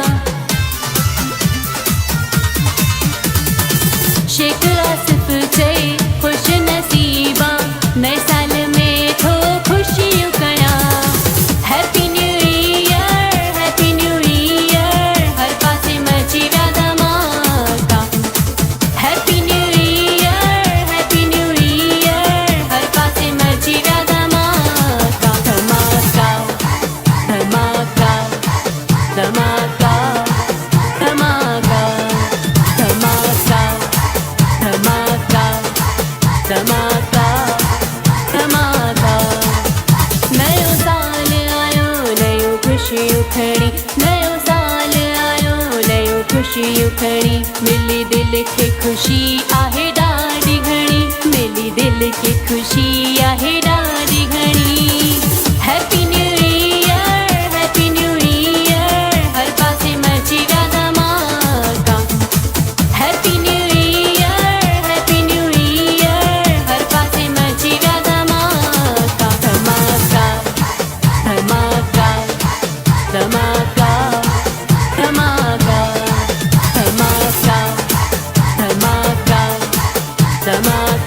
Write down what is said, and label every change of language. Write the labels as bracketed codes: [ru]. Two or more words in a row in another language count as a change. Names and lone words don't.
[sd] शेख आसिफ चए ख़ुश नसीबा, नए साल में थो ख़ुशियूं कयां। [en] Happy New Year, Happy New Year, [sd] हर पासे मची विया धमाका। [en] Happy New Year, Happy New Year, [sd] हर पासे मची विया धमाका। धमाका धमाका धमाका धमाका धमाका धमाका धमाका धमाका। नयो साल आयो, नयूं ख़ुशियूं खणी, नयो साल आयो, नयूं ख़ुशियूं खणी, मिली दिल खे ख़ुशी आहे ॾाढी घणी, मिली दिल खे ख़ुशी आहे ॾाढी घणी। [en] Happy New Year, Happy New Year, [sd] हर पासे मची विया धमाका। [en] Happy New Year, Happy New Year, [sd] हर पासे मची विया धमाका। धमाका धमाका धमाका धमाका धमाका धमाका धमाका।